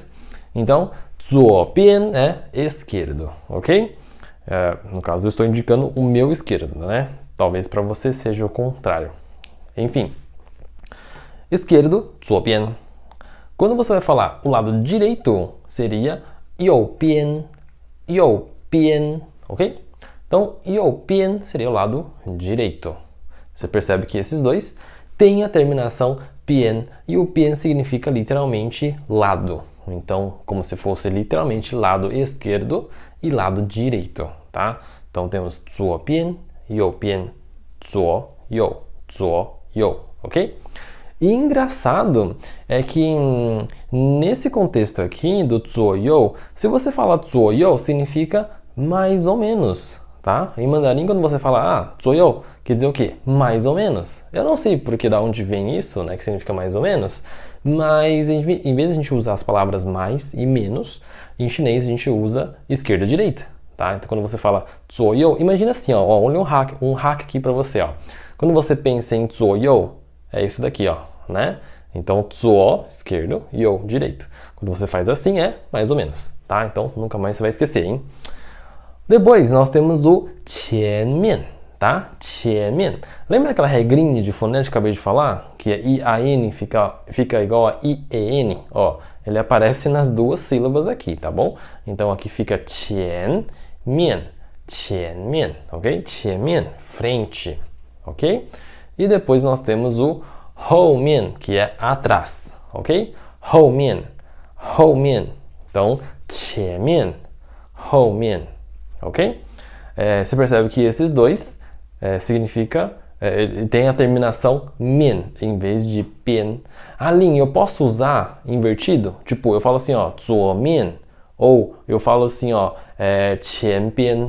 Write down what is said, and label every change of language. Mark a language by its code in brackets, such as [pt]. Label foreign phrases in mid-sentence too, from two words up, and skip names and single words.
[pt] Então, 左边 é esquerdo, ok? No caso, eu estou indicando o meu esquerdo, né? Talvez para você seja o contrário. Enfim, esquerdo, 左边. Quando você vai falar o lado direito, seria [zh] 右边, 右边, [pt] ok? Então, 右边 seria o lado direito. Você percebe que esses dois têm a terminação bien, e o bien significa literalmente lado. Então, como se fosse literalmente lado esquerdo e lado direito, tá? Então temos [zh] 左边, 右边, 左右, 左右, [pt] ok? E engraçado é que nesse contexto aqui do 左右, se você falar 左右, significa mais ou menos, tá? Em mandarim, quando você fala 左右, quer dizer o quê? Mais ou menos. Eu não sei porque da onde vem isso, né? Que significa mais ou menos. Mas em vez de a gente usar as palavras mais e menos, em chinês a gente usa esquerda e direita, tá? Então quando você fala 左右, imagina assim, ó, olha um hack aqui para você, ó. Quando você pensa em 左右, é isso daqui, ó, né? Então 左, esquerdo, 右, direito. Quando você faz assim, é mais ou menos, tá? Então nunca mais você vai esquecer, hein? Depois nós temos o 前面, tá? 前面. Lembra aquela regrinha de fonética que eu acabei de falar? Que é I-A-N fica igual a I-E-N? Ó, ele aparece nas duas sílabas aqui, tá bom? Então aqui fica [zh] 前面, 前面, [pt] ok? 前面, frente, ok? E depois nós temos o 后面, que é atrás, ok? [zh] 后面, 后面. [pt] Então, [zh] 前面, 后面, [pt] ok? Você percebe que esses dois significa, tem a terminação men em vez de bian. Lin, eu posso usar invertido? Tipo, eu falo assim, ó, 左面, ou eu falo assim, ó, 前边.